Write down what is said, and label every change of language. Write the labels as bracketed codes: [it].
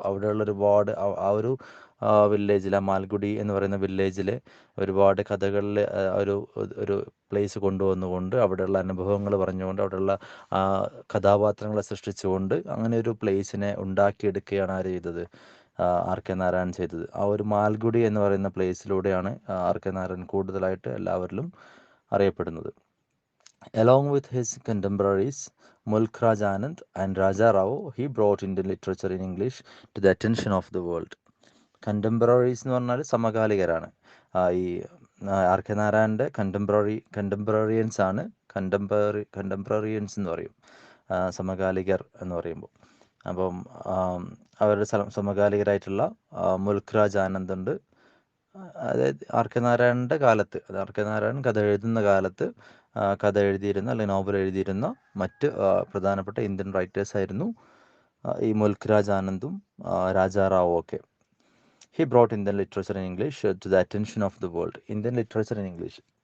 [ml] അവിടെയുള്ള ഒരുപാട് ആ ഒരു വില്ലേജിൽ, ആ മാൽഗുഡി എന്ന് പറയുന്ന വില്ലേജിൽ ഒരുപാട് കഥകളിൽ ഒരു ഒരു പ്ലേസ് കൊണ്ടുവന്നുകൊണ്ട് അവിടെയുള്ള അനുഭവങ്ങൾ പറഞ്ഞുകൊണ്ട് അവിടെയുള്ള കഥാപാത്രങ്ങളെ സൃഷ്ടിച്ചുകൊണ്ട് അങ്ങനെ ഒരു പ്ലേസിനെ ഉണ്ടാക്കിയെടുക്കുകയാണ് ആര് ചെയ്തത്? ആർ കെ നാരായൺ ചെയ്തത്. ആ ഒരു മാൽഗുഡി എന്ന് പറയുന്ന പ്ലേസിലൂടെയാണ് ആർ കെ നാരായൺ കൂടുതലായിട്ട് എല്ലാവരിലും അറിയപ്പെടുന്നത്. [en] Along with his contemporaries Mulk Raj Anand and Raja Rao, he brought Indian literature in English to the attention of the world. [ml] Contemporaries എന്ന് പറഞ്ഞാൽ സമകാലികരാണ്. ഈ ആർ കെ നാരായണൻ്റെ കണ്ടംപററിയൻസ് ആണ്. കണ്ടംപററിയൻസ് എന്ന് പറയും സമകാലികർ എന്ന് പറയുമ്പോൾ. അപ്പം അവരുടെ സമകാലികരായിട്ടുള്ള മുൽക്ക് രാജ് ആനന്ദ് ഉണ്ട്. അതായത് ആർ കെ നാരായണൻ്റെ കാലത്ത്, അത് ആർ കെ നാരായണൻ കഥ എഴുതുന്ന കാലത്ത് കഥ എഴുതിയിരുന്ന അല്ലെങ്കിൽ നോവൽ എഴുതിയിരുന്ന മറ്റ് പ്രധാനപ്പെട്ട ഇന്ത്യൻ റൈറ്റേഴ്സ് ആയിരുന്നു ഈ മുൽക്ക് രാജ് ആനന്ദും രാജാ റാവു ഒക്കെ. [en] He brought Indian literature in English to the attention of the world. Indian literature in English.